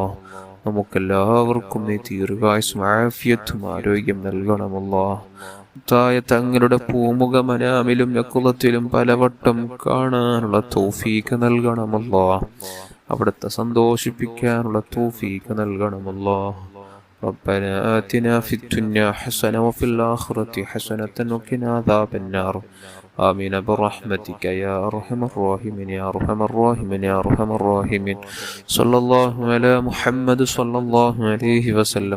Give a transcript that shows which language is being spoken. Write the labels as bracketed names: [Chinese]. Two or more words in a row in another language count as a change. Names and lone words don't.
[Malayalam] നമുക്കെല്ലാവർക്കും നീ ദീർഘായുസ്സും ആഫിയത്തും ആരോഗ്യം നൽകണമല്ലോ. മുത്തായ തങ്ങളുടെ പൂമുഖ മനാമിലും യഖ്ളത്തിലും പലവട്ടം കാണാനുള്ള തൗഫീഖ് നൽകണമല്ലോ. അവിടുത്തെ സന്തോഷിപ്പിക്കാനുള്ള തൗഫീഖ് നൽകണമല്ലോ. [Arabic] ربنا آتنا في الدنيا حسنة وفي الآخرة حسنة وقنا عذاب النار. آمين برحمتك يا أرحم الراحمين يا أرحم الراحمين يا أرحم الراحمين. صلى الله على محمد صلى الله عليه وسلم.